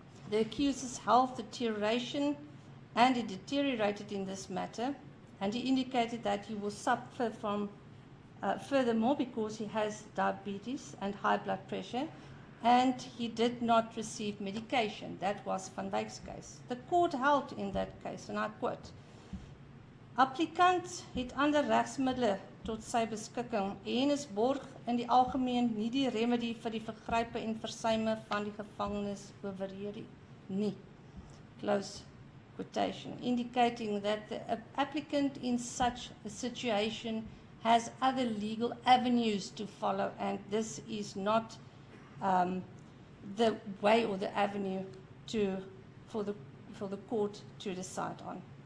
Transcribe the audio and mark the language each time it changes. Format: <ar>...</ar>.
<en>The accused's health deterioration, and he deteriorated in this matter, and he indicated that he will suffer from furthermore because he has diabetes and high blood pressure, and he did not receive medication. That was Van Dijk's case. The court held in that case, and I quote,</en> <af>applikant het ander regsmiddele tot sy beskikking en is borg in die algemeen nie die remedie vir die vergrype en versuime van die gevangenes oorweer nie.</af> <en>Close quotation, indicating that the applicant in such a situation has other legal avenues to follow, and this is not the way or the avenue for the court to decide on.</en>